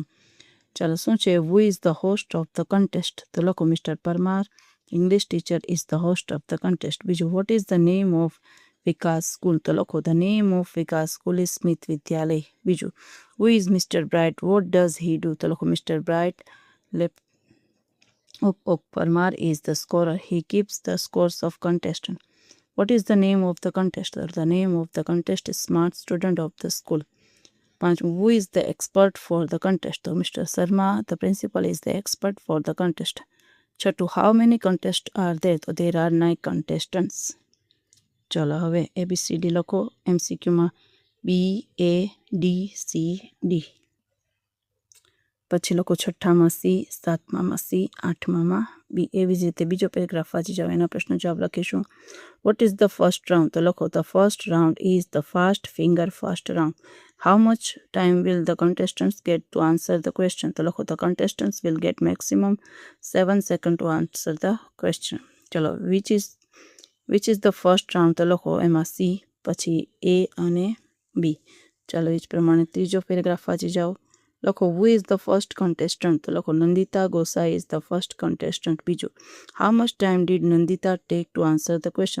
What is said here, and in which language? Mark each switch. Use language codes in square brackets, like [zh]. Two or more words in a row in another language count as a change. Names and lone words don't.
[gu] ચાલો, શું છે? [en] Who is the host of the contest? [gu] તો લખો [en] Mister Parmar, English teacher is the host of the contest. બીજું, What is the name of Vikas school? [gu] તો લખો [en] The name of Vikas school is Smith Vidyalaya. બીજું, Who is Mister Bright? What does he do? [gu] તો લખો [en] Mister Bright left of Parmar is the scorer. He keeps the scores of contestant. What is the name of the contestant? The name of the contest is smart student of the school. Who is the expert for the contest? So Mr. Sharma, the principal, is the expert for the contest. Chatu, how many contests are there? So there are 9 contestants. [gu] ચલો હવે ABCD લખો. MCQમાં BADCD. પછી લખો છઠ્ઠામાં C, સાતમામાં C, આઠમામાં B. એવી જ રીતે બીજો પેરેગ્રાફ વાંચી જાઓ, એના પ્રશ્નો જવાબ લખીશું. [en] What is the first round? [gu] તો લખો [en] The first round is the fastest finger first round. How much time will the contestants get to answer the question? [gu] તો લખો [en] ધ contestants will get maximum 7 seconds to answer the question. [gu] ચલો, [en] Which is the first round? [gu] તો લખો એમાં C, પછી A અને B. ચાલો, એ જ પ્રમાણે ત્રીજો પેરેગ્રાફ વાંચી જાઓ. [en] લખો Who is the first contestant? [gu] તો લખો [en] Nandita Gosai is the first contestant. બીજું, How much time did Nandita take to answer the question?